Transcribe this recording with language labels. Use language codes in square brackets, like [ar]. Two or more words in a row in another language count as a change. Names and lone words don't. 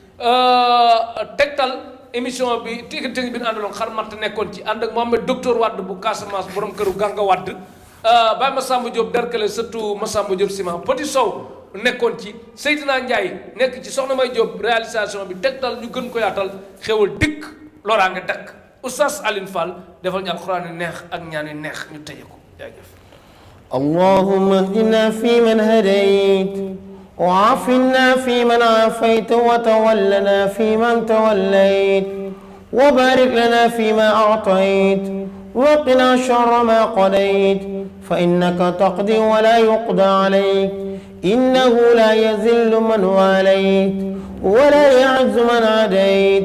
[wo] Tektal émission bi tigi bi ñu àndaloon xar matt nekkoon ci ànd ak Mohamed docteur Wade bu Casamance borom këru Ganga Wade Baye Massamba Diop Derkele surtout Massamba Diop Ciment Petit Sow nekkoon ci Seydina Ndiaye nekk ci Soxna May Diop réalisation bi Tektal ñu gën ko yaatal xewal dikk loraa nga dakk Oustaz Alioune Fall defal ñu alxuraan yu neex ak ñaan yu neex ñu tëje ko jaajëf [ar] اللهم اهدنا فيمن هديت وعافنا فيمن عافيت وتولنا فيمن توليت وبارك لنا فيما أعطيت وقنا شر ما قضيت فإنك تقضي ولا يقضى عليك إنه لا يذل من واليت ولا يعز من عاديت